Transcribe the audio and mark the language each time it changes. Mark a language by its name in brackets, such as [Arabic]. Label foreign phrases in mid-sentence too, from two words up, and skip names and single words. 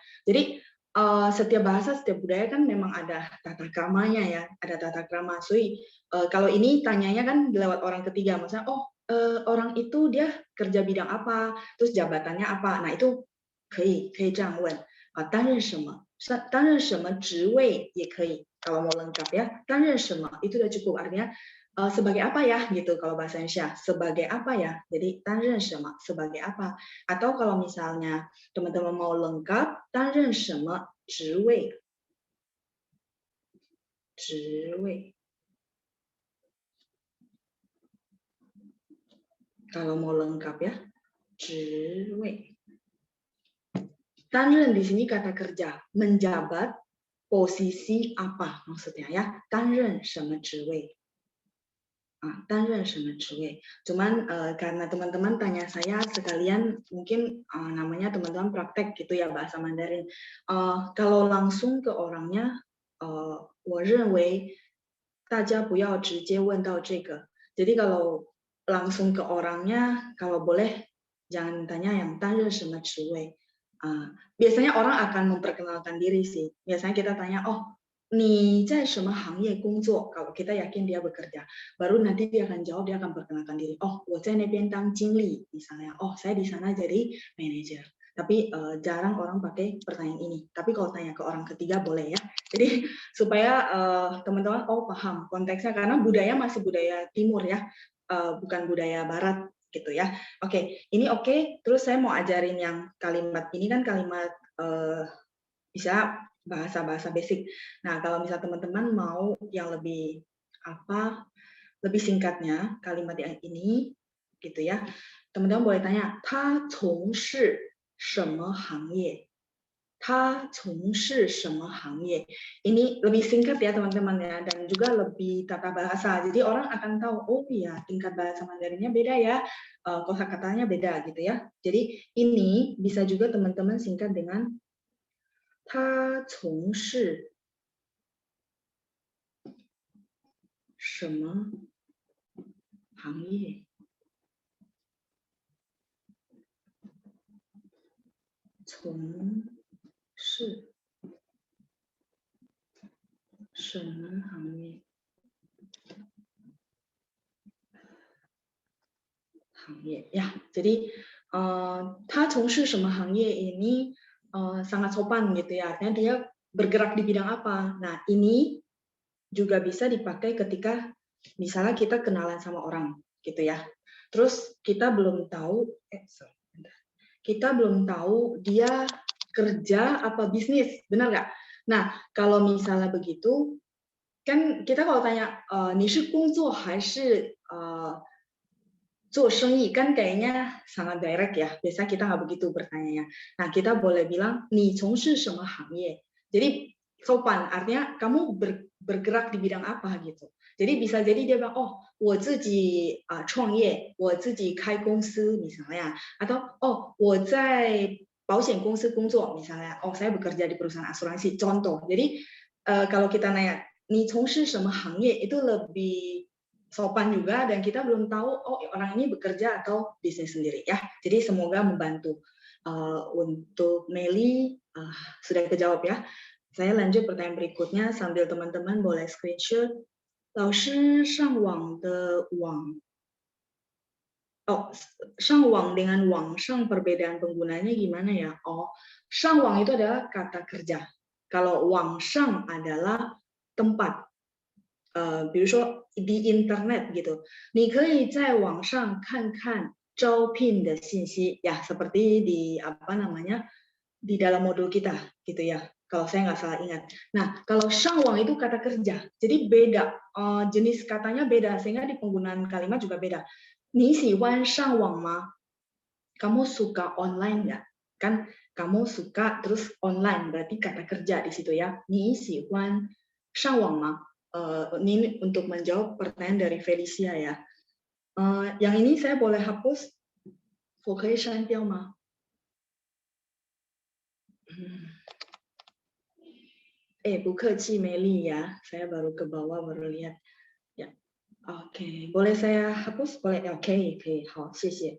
[Indonesian] Jadi setiap bahasa, setiap budaya kan memang ada tata kramanya ya, ada tata krama. So, kalau ini tanyanya kan lewat orang ketiga, maksudnya orang itu dia kerja bidang apa, terus jabatannya apa. Nah, itu [Chinese] 可以这样问担任什么职位也可以 [Indonesian] kalau mau lengkap ya. [Chinese] 担任什么 [Indonesian] itu udah cukup, artinya sebagai apa ya gitu kalau bahasa Indonesia, sebagai apa ya. Jadi [Chinese] 担任什么 [Indonesian] sebagai apa. Atau kalau misalnya teman-teman mau lengkap [Chinese] 担任什么职位 [Indonesian] kalau mau lengkap ya [Chinese] 职位 担任 [Indonesian] di sini kata kerja, menjabat posisi apa maksudnya ya. [Chinese] 担任什么职位担任什么职位? [Indonesian] Cuman karena teman-teman tanya saya sekalian mungkin namanya teman-teman praktek gitu ya bahasa Mandarin. Kalau langsung ke orangnya, [Chinese] 我认为大家不要直接问到这个. [Indonesian] Jadi kalau langsung ke orangnya, kalau boleh jangan tanya yang [Chinese] 担任什么职位. [Indonesian] Biasanya orang akan memperkenalkan diri sih. Biasanya kita tanya, [Chinese] oh 你在什么行业工作? [Indonesian] Kalau kita yakin dia bekerja, baru nanti dia akan jawab, dia akan perkenalkan diri. [Chinese] Oh, 我在那边当经理 misalnya. [Indonesian] Oh, saya di sana jadi manajer. Tapi jarang orang pakai pertanyaan ini. Tapi kalau tanya ke orang ketiga boleh ya. Jadi supaya teman-teman paham konteksnya karena budaya masih budaya timur ya, bukan budaya barat gitu ya. Oke, ini oke. Terus saya mau ajarin yang kalimat ini kan kalimat bisa bahasa-bahasa basic. Nah, kalau misal teman-teman mau yang lebih lebih singkatnya kalimat yang ini gitu ya. Teman-teman boleh tanya, [Chinese] 他从事什么行业? 他从事什么行业? [Indonesian] Ini lebih singkat ya teman-teman ya, dan juga lebih tata bahasa. Jadi orang akan tahu, oh iya tingkat bahasa Mandarinnya beda ya, kosakatanya beda gitu ya. Jadi ini bisa juga teman-teman singkat dengan [Chinese] 他从事什么行业? 从事什么行业? 行业 ya. [Indonesian] Jadi [Chinese] 他从事什么行业 [Indonesian] ini sangat sopan gitu ya. Artinya dia bergerak di bidang apa. Nah, ini juga bisa dipakai ketika misalnya kita kenalan sama orang gitu ya. Terus kita belum tahu dia kerja apa bisnis, benar nggak? Nah, kalau misalnya begitu, kan kita kalau tanya, [Chinese] 你是工作还是做生意, [Indonesian] kan kayaknya sangat direct ya. Biasanya kita nggak begitu bertanya. Nah, kita boleh bilang, [Chinese] 你从事什么行业? [Indonesian] Jadi sopan, artinya kamu bergerak di bidang apa gitu. Jadi bisa jadi dia bilang, oh [Chinese] 我自己创业, 我自己开公司 [Indonesian] misalnya, atau oh [Chinese] 我在保险公司工作 [Indonesian] misalnya, oh saya bekerja di perusahaan asuransi, contoh. Jadi kalau kita nanya, [Chinese] 你从事什么行业? [Indonesian] Itu lebih sopan juga dan kita belum tahu oh orang ini bekerja atau bisnis sendiri ya. Jadi semoga membantu. Untuk Meli sudah kejawab ya. Saya lanjut pertanyaan berikutnya sambil teman-teman boleh screenshot. [Chinese] 老师上网的网 上网 [Indonesian] dengan 网上 perbedaan penggunanya gimana ya? Oh, 上网 itu adalah kata kerja. Kalau 网上 adalah tempat. [Chinese] 比如说 [Indonesian] di internet gitu. [Chinese] 你可以在网上看看招聘的信息 [Indonesian] ya, seperti di di dalam modul kita gitu ya. Kalau saya nggak salah ingat. Nah, kalau 上网 itu kata kerja. Jadi beda, jenis katanya beda sehingga di penggunaan kalimat juga beda. [Chinese] 你喜欢上网吗? [Indonesian] Kamu suka online nggak? Kan kamu suka terus online berarti kata kerja di situ ya. [Chinese] 你喜欢上网吗? [Indonesian] Ini untuk menjawab pertanyaan dari Felicia ya. Yang ini saya boleh hapus? [Chinese] 我可以删掉吗? [Indonesian] Bukaci Meli ya. Saya baru ke bawah baru lihat. Ya. Oke, boleh saya hapus? Boleh. Oke, [Chinese] 好, 谢谢.